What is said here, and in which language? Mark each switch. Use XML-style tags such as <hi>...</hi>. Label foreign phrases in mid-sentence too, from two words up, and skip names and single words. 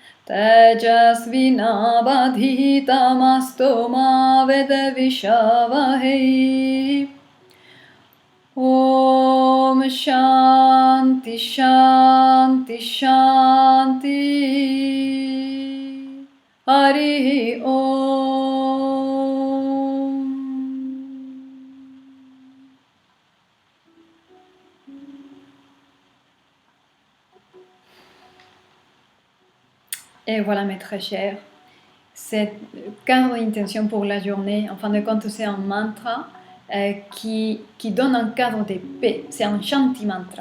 <sa>tejasvinavadhitamasto ma vedavishavahe. Om Shanti Shanti Shanti. Hari Om.</sa> <fr>Et voilà mes très chers, cette cadre d'intention pour la journée, en fin de compte c'est un mantra qui donne un cadre de paix, c'est un Shanti mantra.</fr>